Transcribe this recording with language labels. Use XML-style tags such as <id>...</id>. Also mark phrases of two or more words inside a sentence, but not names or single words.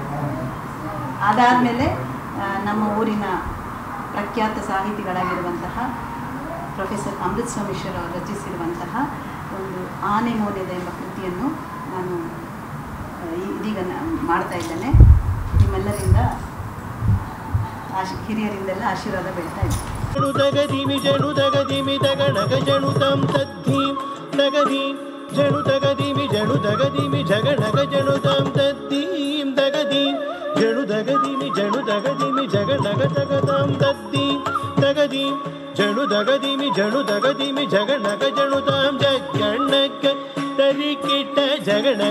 <kn>ಅದಾದಮೇಲೆ ನಮ್ಮ ಊರಿನ ಪ್ರಖ್ಯಾತ ಸಾಹಿತಿಗಳಾಗಿರುವಂತಹ ಪ್ರೊಫೆಸರ್ ಅಮೃತ್ ಸೋಮೇಶ್ವರ್ ಅವರು ರಚಿಸಿರುವಂತಹ ಒಂದು ಆನೆ ಮೌಲ್ಯದ ಎಂಬ ಕೃತಿಯನ್ನು ನಾನು ಇದೀಗ ಮಾಡ್ತಾ ಇದ್ದೇನೆ. ನಿಮ್ಮೆಲ್ಲರಿಂದ ಹಿರಿಯರಿಂದೆಲ್ಲ ಆಶೀರ್ವಾದ ಬೇಡ್ತಾ ಇದ್ದೇನೆ. ಜಣುದಗದಿಮಿ ಜಣುದಗದಿಮಿ ದಗಣಗ ಜಣುತಂ ತದ್ಧೀಂ ದಗದೀಂ ಜಣುದಗದಿಮಿ ಜಣುದಗದಿಮಿ ಜಗಣಗ ಜಣುತಂ ತದ್ಧೀಂ ದಗದೀಂ ಜಣುದಗದಿಮಿ ಜಣುದಗದಿಮಿ ಜಗಣಗ ದಗದಂ ತದ್ಧೀಂ ದಗದೀಂ ಜಣುದಗದಿಮಿ ಜಣುದಗದಿಮಿ ಜಗಣಗ ಜಣುತಂ ಜಗಣಗ ದರಿಕಿಟ ಜಗಣಗ</kn>